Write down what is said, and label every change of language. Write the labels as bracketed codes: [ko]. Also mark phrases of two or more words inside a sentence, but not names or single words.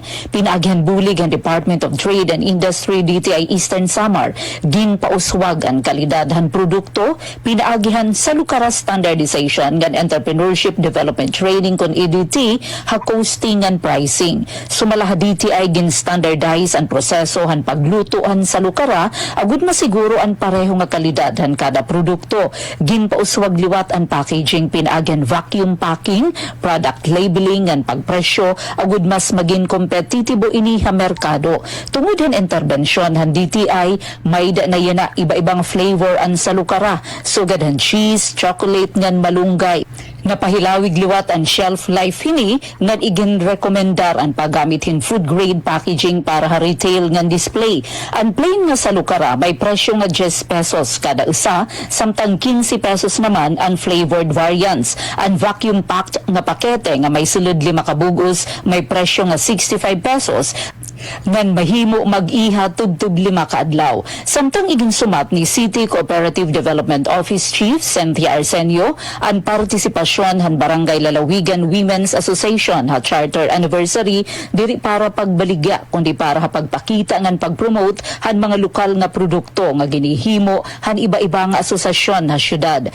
[war] Pinagyan bulig han Department of Trade and Industry DTI Eastern Samar ginpauswag ang kalidad han produkto pinaagihan sa Lucara Standardization ngan Entrepreneurship Development Training kon EDT ha [en] costing and pricing. [war] Sumala DTI gin-standardize ang proseso han paglutoan sa Lucara agud masiguro ang pareho nga kalidad han kada produkto. Ginpauswag liwat ang packaging pinaagihan [en] vacuum packing, product labeling [war] ang pagpresyo agud mas maging kompetitibo ini ha merkado. Tungod han interbensyon han DTI may na yana iba-ibang flavor ang sa Lucara sugad han cheese, chocolate ngan malunggay. Napahilawig liwat ang [en] shelf life [war] hini ngan igin-rekomendar ang paggamit hin [en] food grade packaging [war] para ha retail ngan display. Ang plain nga sa Lucara may presyo nga 10 pesos kada isa, samtang 15 pesos naman ang [en] flavored variants. [war] Ang [en] vacuum packed [war] nga pakete nga may sulod 5 kabugos may presyo nga 65 pesos ngan mahimo mag-iha tub-tub 5 kaadlaw. Samtang iginsumat ni City Cooperative Development Office Chief Cynthia Arsenio ang partisipasyon han Barangay Lalawigan Women's Association ha [en] charter anniversary [war] diri para pagbaligya kundi para ha pagpakita ngan pagpromote han mga lokal nga produkto nga ginihimo han iba-iba nga asosasyon ha syudad.